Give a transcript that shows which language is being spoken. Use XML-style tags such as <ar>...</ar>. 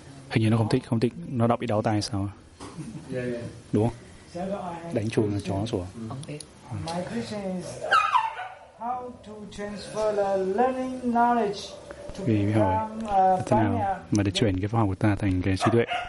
<vi>hình như nó không thích, nó đọc bị đau tai sao?</vi> <en>Yeah.</en> <vi>Đúng không? Đánh chuông là chó sủa.</vi> <en>My question is how to transfer the learning knowledge.</en> <vi>Vì mình hỏi thế nào mà để chuyển cái pháp học của ta thành cái trí tuệ.</vi>